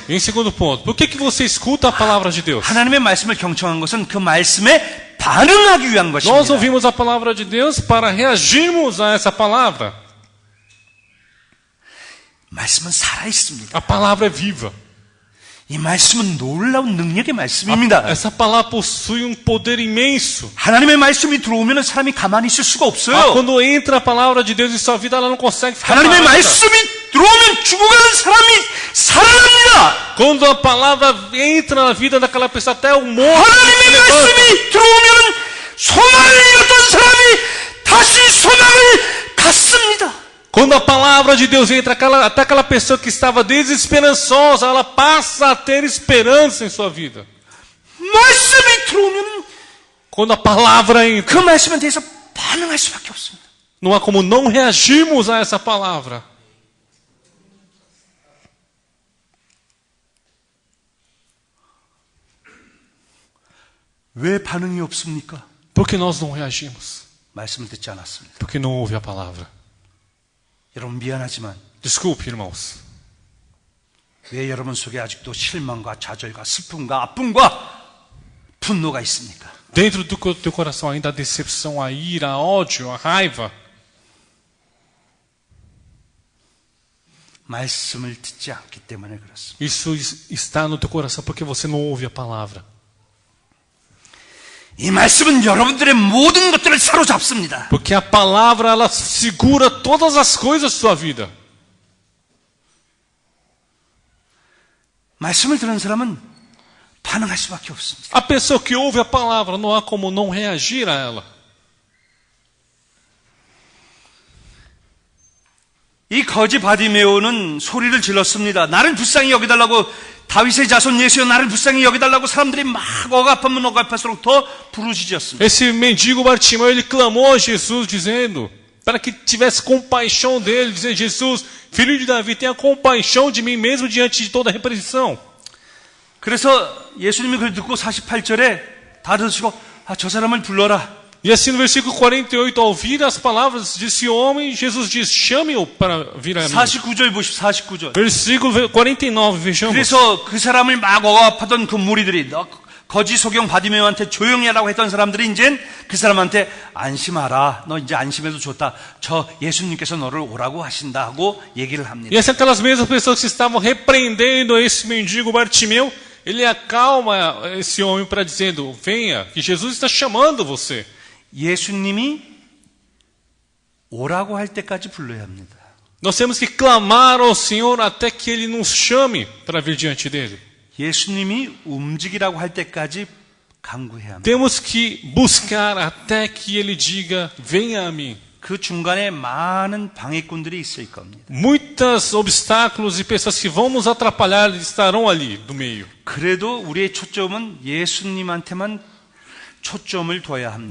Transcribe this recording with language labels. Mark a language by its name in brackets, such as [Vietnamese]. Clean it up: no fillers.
[Portuguese] Em segundo ponto, por que você escuta a palavra de Deus? [Korean] 하나님의 말씀을 경청한 것은 그 말씀에 반응하기 위한 [Portuguese] Nós [Korean] 것입니다. [Portuguese] ouvimos a palavra de Deus para reagirmos a essa palavra. [Korean] 말씀은 살아 있습니다. [Portuguese] A palavra é viva. [Korean] 이 말씀은 놀라운 능력의 말씀입니다. [Portuguese] Essa palavra possui poder imenso. [Korean] 하나님의 말씀이 들어오면 사람이 가만히 있을 수가 없어요. [Portuguese] Quando entra a palavra de Deus em sua vida, ela não consegue ficar [Korean] 하나님의 [Portuguese] parada. [Korean] 말씀이 들어오면 죽어가는 사람이 살아납니다. [Portuguese] Quando a palavra entra na vida daquela pessoa, até o morto [Korean] 하나님의 [Portuguese] se levanta. [Korean] 말씀이 들어오면 소망을 잃었던 사람이 다시 소망을 갖습니다. [Portuguese] Quando a palavra de Deus entra, até aquela pessoa que estava desesperançosa, ela passa a ter esperança em sua vida. [Korean] 말씀이 들어오면 [Portuguese] Quando a palavra entra, [Korean] 그 말씀에 대해서 반응할 수밖에 없습니다. [Portuguese] não há como não reagirmos a essa palavra. [Korean] 왜 반응이 없습니까? [Portuguese] Por que nós não reagimos? [Korean] 말씀을 듣지 않았습니다. [Portuguese] Porque não ouve a palavra. [Korean] 여러분 미안하지만 [Portuguese] Desculpe, irmãos. [Korean] 왜 여러분 속에 아직도 실망과 좌절과 슬픔과 아픔과 분노가 있습니까? [Portuguese] Dentro do teu coração ainda há decepção, a ira, a ódio, a raiva. [Korean] 말씀을 듣지 않기 때문에 그렇습니다. [Portuguese] Isso está no teu coração porque você não ouve a palavra. [Korean] 이 말씀은 여러분들의 모든 것들을 사로잡습니다. [Portuguese] Porque a palavra, ela segura todas as coisas da sua vida. [Korean] 말씀을 들은 사람은 반응할 수밖에 없습니다. [Portuguese] A pessoa que ouve a palavra, não há como não reagir a ela. [Korean] 이 거지 바디메오는 소리를 질렀습니다. 나를 불쌍히 여기달라고, 다윗의 자손 예수여 나를 불쌍히 여기달라고 사람들이 막 억압하면 억압할수록 더 부르짖었습니다. [Portuguese] Esse mendigo Bartimeu, ele clamou a Jesus dizendo, para que tivesse compaixão dele, dizendo, Jesus, filho de Davi, tenha compaixão de mim mesmo diante de toda a repreensão. [Korean] 그래서 예수님이 그걸 듣고 48절에 다 들으시고 저 사람을 불러라. [Portuguese] E assim no versículo 48, ao ouvir as palavras desse homem, Jesus diz, chame-o para vir a mim. [Korean] 49절 보십시오. 49절. [Portuguese] Versículo 49, vejamos. [Korean] 그래서 그 사람을 막 억압하던 그 무리들이 너 거짓 소경 바디메오한테 조용히 하라고 했던 사람들이 이젠 그 사람한테 안심하라. 너 이제 안심해도 좋다. 저 예수님께서 너를 오라고 하신다 하고 얘기를 합니다. [Portuguese] E essas aquelas mesmas pessoas que estavam repreendendo esse mendigo Bartimeu, ele acalma esse homem para dizendo, venha, que Jesus está chamando você. [Korean] 예수님이 오라고 할 때까지 불러야 합니다. [Portuguese] Nós temos que clamar ao Senhor até que Ele nos chame para vir diante dEle. [Korean] 예수님이 움직이라고 할 때까지 간구해야 합니다. [Portuguese] Temos que buscar até que Ele diga, venha a mim. [Korean] 그 중간에 많은 방해꾼들이 있을 겁니다. [Portuguese] Muitos obstáculos e pessoas que vão nos atrapalhar estarão ali no meio. [Korean] 그래도 우리의 초점은 예수님한테만 초점을 둬야 합니다.